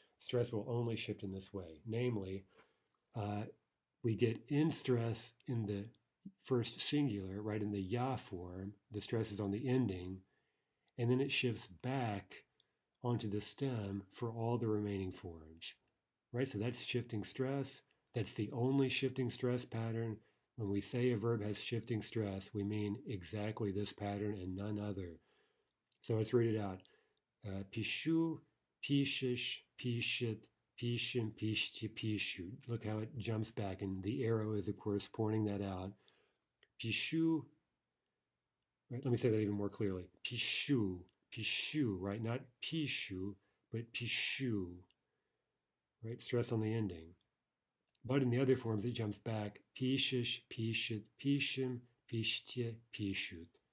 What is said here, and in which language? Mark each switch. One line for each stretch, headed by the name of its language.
English: Stress will only shift in this way. Namely, we get end stress in the first singular, right, in the ya form, the stress is on the ending, and then it shifts back onto the stem for all the remaining forms, right? So that's shifting stress. That's the only shifting stress pattern. When we say a verb has shifting stress, we mean exactly this pattern and none other. So let's read it out.
Russian: Пишу, пишешь, пишет, пишем, пишите, пишут.
English: Look how it jumps back, and the arrow is, of course, pointing that out. Пишу, right? Let me say that even more clearly.
Russian: Пишу, пишу, right?
English: Not пишу, but пишу, right? Stress on the ending. But in the other forms, it jumps back.
Russian: Пишешь, пишет, пишем, пишите, пишут.